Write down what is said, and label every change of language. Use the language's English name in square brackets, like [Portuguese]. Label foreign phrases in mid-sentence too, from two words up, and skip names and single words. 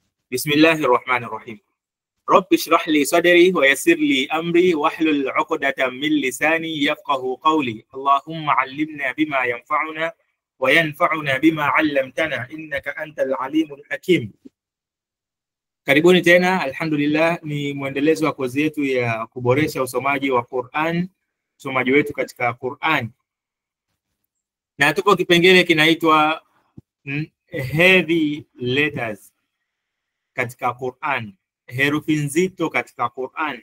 [Arabic] بسم الله الرحمن الرحيم. رب اشرح لي صدري ويسر لي أمري واحلل عقدة من لساني يفقهوا قولي. اللهم علمنا بما ينفعنا وينفعنا بما علمتنا إنك أنت العليم الحكيم. [Swahili] Karibuni tena, alhamdulillah, ni muendelezo wa kozi yetu ya kuboresha usomaji wa Qur'an, usomaji wetu katika Qur'an. Na tupo kipengele kinaitwa [English] heavy letters [Swahili] katika Qur'an, herufi nzito katika Qur'an.